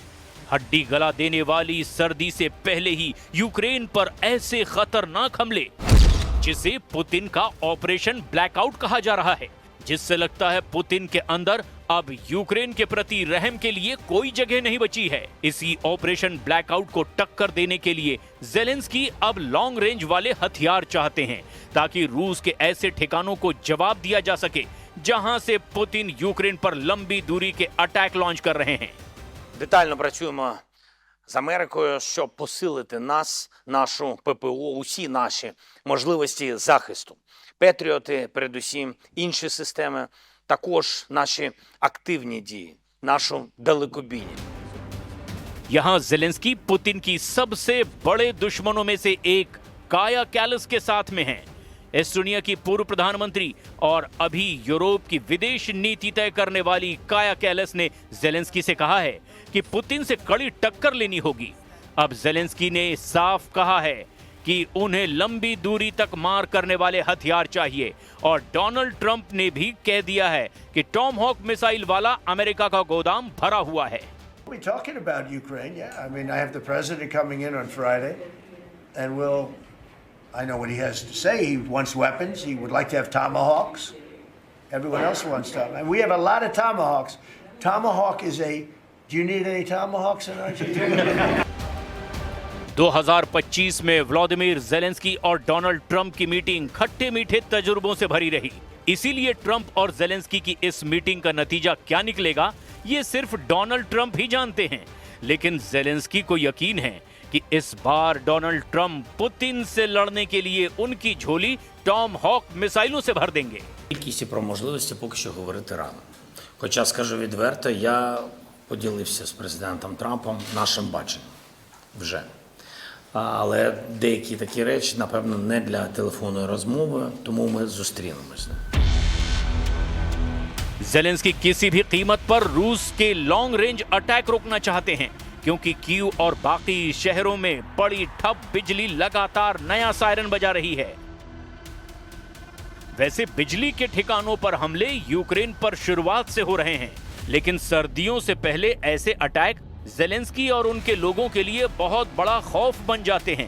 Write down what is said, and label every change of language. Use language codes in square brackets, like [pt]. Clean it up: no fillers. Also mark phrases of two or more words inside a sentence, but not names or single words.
[hi] हड्डी गला देने वाली सर्दी से पहले ही यूक्रेन पर ऐसे खतरनाक हमले जिसे पुतिन का [en] operation blackout [hi] कहा जा रहा है, जिससे लगता है पुतिन के अंदर अब यूक्रेन के प्रति रहम के लिए कोई जगह नहीं बची है। इसी [en] operation blackout [hi] को टक्कर देने के लिए जेलेंस्की अब [en] long range [hi] वाले हथियार चाहते हैं ताकि रूस के ऐसे ठिकानों को जवाब दिया जा सके जहां से पुतिन यूक्रेन पर लंबी दूरी के अटैक लॉन्च कर रहे हैं। [uk] Детально працюємо з Америкою, щоб посилити нас, нашу ППО, усі наші можливості захисту. Петріоти, передусім, інші системи, також наші активні дії, нашу далекобійність. [hi] यहां जेलेंस्की पुतिन की सबसे बड़े दुश्मनों में से एक काया कैलस के साथ में हैं। एस्टोनिया की पूर्व प्रधानमंत्री और अभी यूरोप की विदेश नीति तय करने वाली काया कैलस ने जेलेंस्की से कहा है कि पुतिन से कड़ी टक्कर लेनी होगी। अब जेलेंस्की ने साफ कहा है कि उन्हें लंबी दूरी तक मार करने वाले हथियार चाहिए और डोनाल्ड ट्रंप ने भी कह दिया है कि टॉमहॉक मिसाइल वाला अमेरिका का गोदाम भरा हुआ है। [en] We're talking about Ukraine, yeah. I mean, I have the president coming in on Friday, and I know what he has to say. He wants weapons. He would like to have tomahawks. Everyone else wants tomahawks. And we have a lot of tomahawks. Tomahawk is do you need any tomahawks in Argentina? [hi] 2025 में व्लादिमीर जेलेंस्की और डोनाल्ड ट्रंप की मीटिंग खट्टे मीठे तजुर्बों से भरी रही। इसीलिए ट्रंप और जेलेंस्की की इस मीटिंग का नतीजा क्या निकलेगा ये सिर्फ डोनाल्ड ट्रंप ही जानते हैं, लेकिन जेलेंस्की को यकीन है कि इस बार डोनाल्ड ट्रंप पुतिन से लड़ने के लिए उनकी झोली टॉमहॉक मिसाइलों से भर देंगे। [uk] Кількість і про можливості поки що говорити рано. Хоча, скажу відверто, я поділився з президентом Трампом нашим баченням вже. Але деякі такі речі, напевно, не для телефонної розмови, тому ми зустрінемось з ним. [hi] जेलेंस्की किसी भी कीमत पर रूस के [en] long range attack [hi] रोकना चाहते हैं क्योंकि कीव और बाकी शहरों में बड़ी ठप बिजली लगातार नया सायरन बजा रही है। वैसे बिजली के ठिकानों पर हमले यूक्रेन पर शुरुआत से हो रहे हैं, लेकिन सर्दियों से पहले ऐसे अटैक जेलेंस्की और उनके लोगों के लिए बहुत बड़ा खौफ बन जाते हैं।